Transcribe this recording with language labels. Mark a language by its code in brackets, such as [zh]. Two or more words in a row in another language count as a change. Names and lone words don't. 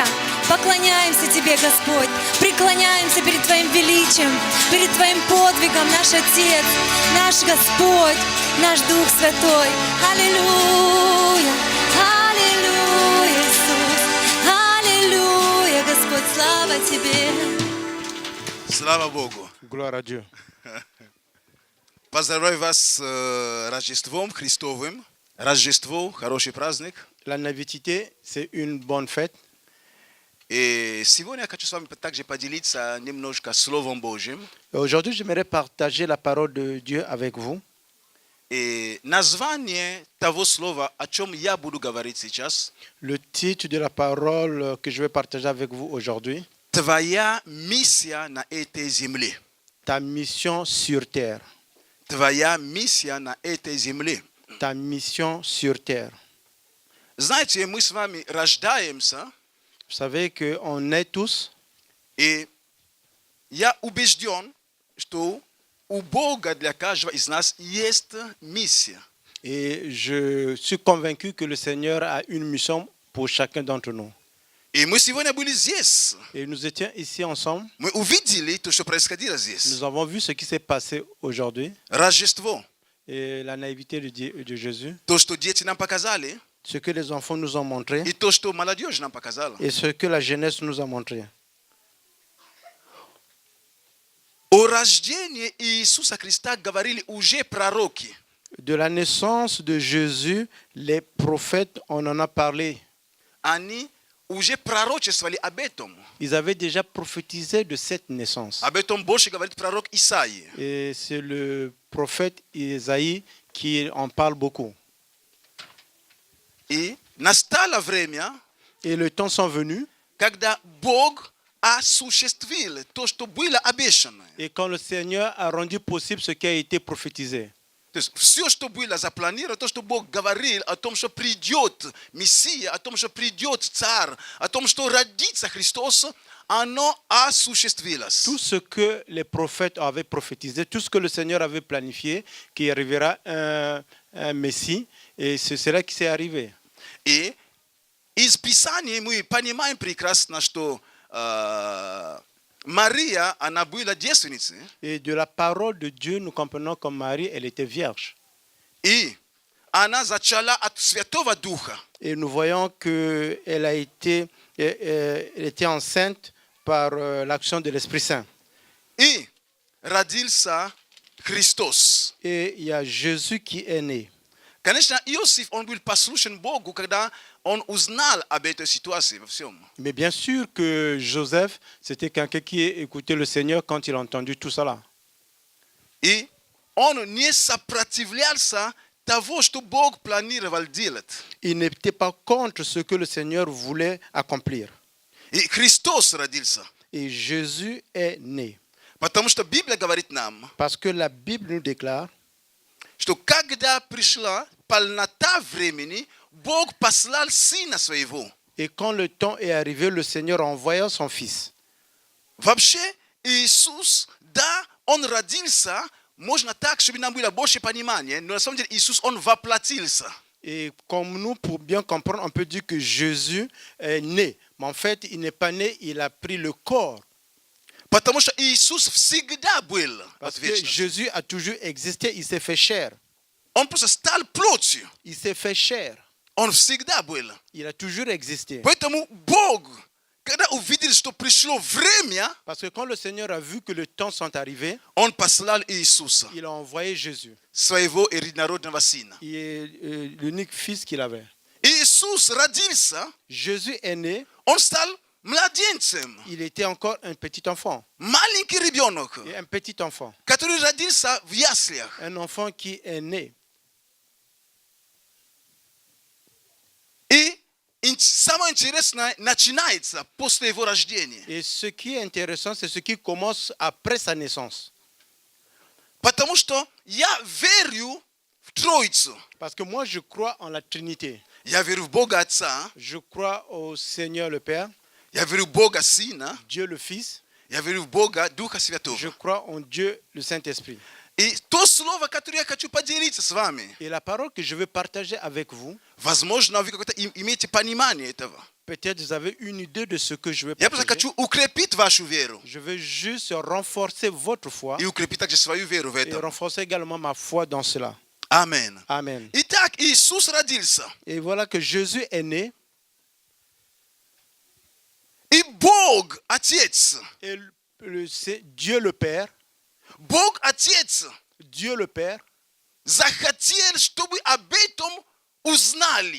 [ru] Поклоняемся Тебе, Господь. Преклоняемся перед Твоим величием, перед Твоим подвигом, наш Отец, наш Господь, наш Дух Святой. Аллилуйя. Аллилуйя, Иисус. Аллилуйя, Господь, слава Тебе. Слава Богу. [fr] Gloire à Dieu. [ru] Поздравляю вас с Рождеством Христовым. Рождество, хороший праздник. [fr] La nativité, c'est une bonne fête. [ru] И сегодня я хочу с вами также поделиться немножко Словом Божьим. [fr] Et aujourd'hui, j'aimerais partager la parole de Dieu avec vous. [ru] И название того слова, о чем я буду говорить сейчас, [fr] Le titre de la parole que je vais partager avec vous aujourd'hui, [ru] Твоя миссия на этой земле. [fr] ta mission sur terre. [ru] Твоя миссия на этой земле. [fr] Ta mission sur terre. [ru] Знаете, мы с вами рождаемся, [fr] Vous savez qu'on est tous, [ru] и я убежден, что у Бога для каждого из нас есть миссия. [fr] et je suis convaincu que le Seigneur a une mission pour chacun d'entre nous. [ru] И мы сегодня были здесь. [fr] Et nous étions ici ensemble. [ru] Мы увидели то, что происходило здесь. [fr] Nous avons vu ce qui s'est passé aujourd'hui [ru] Рождество. [fr] et la nativité de Jésus, [ru] То, что дети нам показали, [fr] ce que les enfants nous ont montré [ru] и то, что молодежь нам показала. [fr] et ce que la jeunesse nous a montré. [ru] О рождении Иисуса Христа говорили уже пророки. [fr] De la naissance de Jésus, les prophètes, on en a parlé. [ru] Они уже пророчествовали об этом. [fr] Ils avaient déjà prophétisé de cette naissance. [ru] Об этом больше говорит пророк Исаия. [fr] Et c'est le prophète Isaïe qui en parle beaucoup. [ru] И настало время, [fr] Et le temps sont venus, [ru] когда Бог осуществил то, что было обещано. [fr] et quand le Seigneur a rendu possible ce qui a été prophétisé. [ru] То есть все, что было запланировано, то, что Бог говорил о том, что придет Мессия, о том, что придет Царь, о том, что родится Христос, оно осуществилось. [fr] Tout ce que les prophètes avaient prophétisé, tout ce que le Seigneur avait planifié, qu'il arrivera un Messie, et c'est cela qui s'est arrivé. [ru] И из Писания мы понимаем прекрасно, что Мария, она была девственницей. [fr] Et de la parole de Dieu, nous comprenons comme Marie, elle était vierge. [ru] И она зачала от Святого Духа. [fr] Et nous voyons qu'elle elle était enceinte par l'action de l'Esprit Saint. [ru] И родился Христос. [fr] Et il y a Jésus qui est né. [ru] Конечно, Иосиф, он был послушен Богу, когда он узнал об этой ситуации во всем. [fr] Mais bien sûr que Joseph, c'était quelqu'un qui écoutait le Seigneur quand il a entendu tout cela. [ru] И он не сопротивлялся того, что Бог планировал делать. [fr] Il n'était pas contre ce que le Seigneur voulait accomplir. [ru] И Христос родился. [fr] Et Jésus est né. [ru] Потому что Библия говорит нам, [fr] Parce que la Bible nous déclare [ru] что когда пришла полнота времени, Бог послал Сына Своего. [fr] et quand le temps est arrivé, le Seigneur envoya son Fils. [ru] Вообще, Иисус, да, Он родился, можно так, чтобы нам было больше понимания, но на самом деле Иисус, Он воплотился. [fr] Et comme nous, pour bien comprendre, on peut dire que Jésus est né. Mais en fait, il n'est pas né, il a pris le corps. [ru] Потому что Иисус всегда был от [fr] Parce que [ru] вечности. [fr] Jésus a toujours existé, il s'est fait chair. [ru] Он просто стал плотью. [fr] Il s'est fait chair. [ru] Он всегда был. [fr] Il a toujours existé. [ru] Поэтому Бог, когда увидел, что пришло время, [fr] Parce que quand le Seigneur a vu que le temps sont arrivés, [ru] Он послал Иисуса, [fr] il a envoyé Jésus. [ru] своего единородного Сына. [fr] Il est l'unique fils qu'il avait. [ru] Иисус родился, [fr] Jésus est né, [ru] Он стал младенцем. [fr] il était encore un petit enfant. [ru] Маленький ребенок, [fr] Et un petit enfant. [ru] который родился в яслях. [fr] Un enfant qui est né. [ru] И самое интересное начинается после его рождения. [fr] Et ce qui est intéressant, c'est ce qui commence après sa naissance. [ru] Потому что я верю в Троицу. [fr] Parce que moi, je crois en la Trinité. [ru] Я верю в Бога Отца, [fr] Je crois au Seigneur le Père, [ru] я верю в Бога Сына, [fr] Dieu le Fils. [ru] я верю в Бога Духа [fr] Je [ru] Святого. [fr] crois en Dieu le Saint-Esprit. [ru] И то слово, которое я хочу поделиться с вами, [fr] Et la parole que je veux partager avec vous, [ru] возможно, вы какое-то имеете понимание этого. [fr] peut-être vous avez une idée de ce que je veux [ru] Я просто [fr] partager. [ru] хочу укрепить вашу веру [fr] Je veux juste renforcer votre foi [ru] и укрепить также свою веру в [fr] et [ru] этом. [fr] renforcer également ma foi dans cela. [ru] Амен. [fr] Amen. [ru] Итак, Иисус родился. [fr] Et voilà que Jésus est né [ru] И Бог, Отец, [fr] et c'est Dieu le Père, [ru] Бог, Отец, [fr] Dieu le Père [ru] захотел, чтобы об этом узнали.